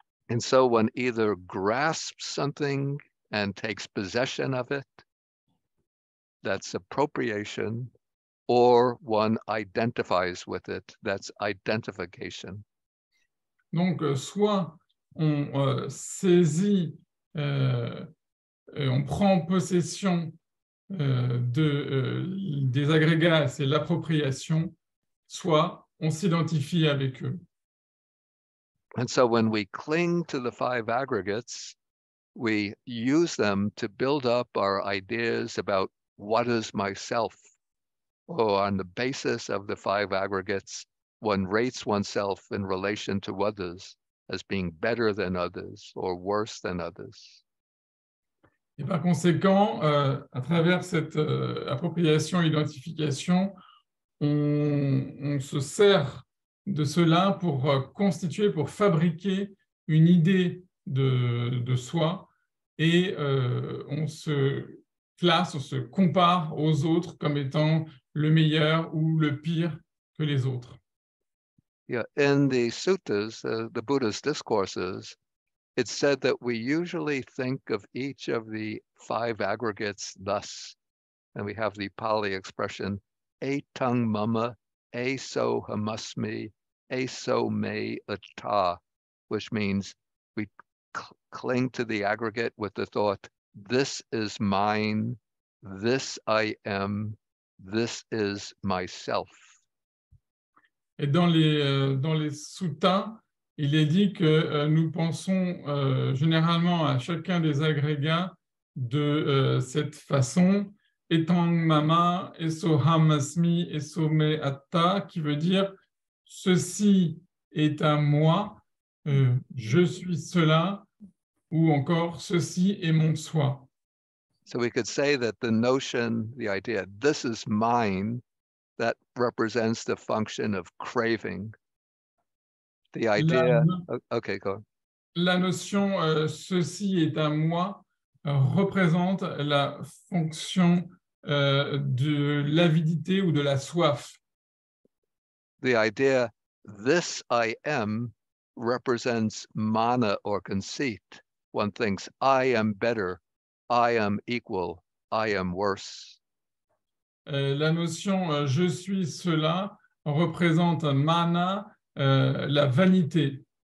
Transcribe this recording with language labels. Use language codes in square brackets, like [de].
[en] And so one either grasps something and takes possession of it, that's appropriation, or one identifies with it, that's identification. [fr] Donc, soit on saisit, on prend possession des agrégats, c'est l'appropriation, soit on s'identifie avec eux. [en] And so when we cling to the 5 aggregates, we use them to build up our ideas about what is myself. Or on the basis of the 5 aggregates, one rates oneself in relation to others as being better than others or worse than others. [fr] Et par conséquent, à travers cette appropriation-identification, on se sert de cela pour constituer, pour fabriquer une idée de soi et on se classe, on se compare aux autres comme étant le meilleur ou le pire que les autres. [en] Yeah, in the suttas, the Buddha's discourses, it's said that we usually think of each of the 5 aggregates thus, and we have the Pali expression, [pi] etang mama, eso hamasmi, eso me atta, [en] which means we cling to the aggregate with the thought, this is mine, this I am, this is myself. [fr] Et dans les suttas, il est dit que nous pensons généralement à chacun des agrégats de cette façon, [pi] etang mama esoham asmi esome atta, [fr] qui veut dire ceci est à moi, je suis cela, ou encore ceci est mon soi. [en] So we could say that the notion, the idea, this is mine, that represents the function of craving. The idea, okay, go on. [fr] La notion ceci est à moi représente la fonction de l'avidité ou de la soif. [en] The idea, this I am, represents mana or conceit. One thinks, I am better, I am equal, I am worse. [fr] La notion je suis cela représente mana, la vanité.